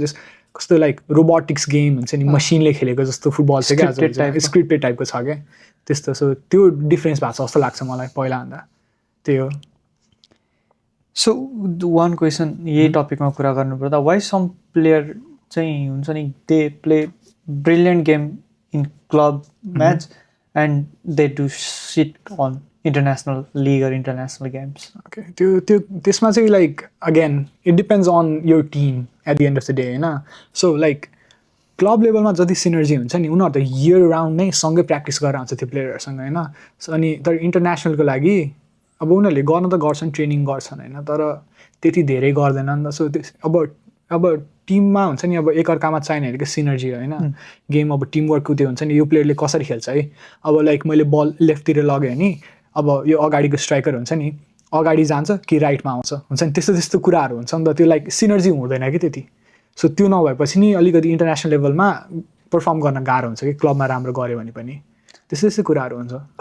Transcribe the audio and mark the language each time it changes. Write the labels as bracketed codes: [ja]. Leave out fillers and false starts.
[ne] Just कस्तो like robotics game हुन्छ नि, मसिनले खेलेको जस्तो फुटबल छ क्या, स्क्रिप्टेड टाइपको छ क्या त्यस्तो। सो त्यो डिफ्रेन्स भएको छ जस्तो लाग्छ मलाई पहिलाभन्दा, त्यही हो। [en] so one question [ne] यही टपिकमा कुरा गर्नुपर्दा, [en] Why some player चाहिँ हुन्छ नि they play brilliant game in club match and they do sit on international league or international games. Okay. [ne] त्यसमा चाहिँ like [en] again it depends on your team at the end of the day [ne] होइन so like club लेभलमा जति synergy हुन्छ नि उनीहरू त year round नै सँगै प्र्याक्टिस गरेर आउँछ त्यो प्लेयरहरूसँग होइन सो अनि तर इन्टरनेसनलको लागि अब उनीहरूले गर्न त गर्छन् ट्रेनिङ गर्छन् होइन तर त्यति धेरै गर्दैन नि त सो अब टिममा हुन्छ नि अब एकअर्कामा चाहिने अलिकति सिनर्जी होइन गेम अब टिमवर्कको त्यो हुन्छ नि यो प्लेयरले कसरी खेल्छ है अब लाइक मैले बल लेफ्टतिर लगेँ भने अब यो अगाडिको स्ट्राइकर हुन्छ नि अगाडि जान्छ कि राइटमा आउँछ हुन्छ नि त्यस्तो त्यस्तो कुराहरू हुन्छ नि त त्यो लाइक सिनर्जी हुँदैन कि त्यति सो त्यो नभएपछि नि अलिकति इन्टरनेसनल लेभलमा पर्फर्म गर्न गाह्रो हुन्छ कि क्लबमा राम्रो गऱ्यो भने पनि त्यस्तो त्यस्तो कुराहरू हुन्छ